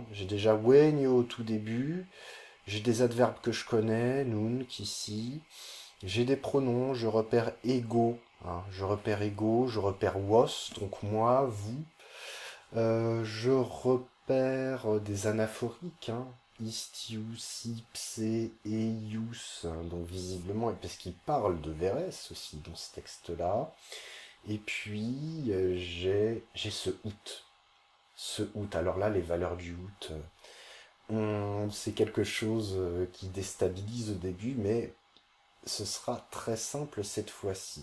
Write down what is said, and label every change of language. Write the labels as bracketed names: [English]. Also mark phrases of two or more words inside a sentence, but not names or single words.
[French] J'ai déjà venio au tout début, j'ai des adverbes que je connais, nunc ici, j'ai des pronoms, je repère ego, hein. Je repère ego, je repère vos, donc moi, vous, je repère des anaphoriques, hein. [Latin] Istius, ipse, eius, [French] donc visiblement, parce qu'il parle de Vérès aussi dans ce texte-là. Et puis, j'ai ce out. Ce out, alors là, les valeurs du out, C'est quelque chose qui déstabilise au début, mais ce sera très simple cette fois-ci.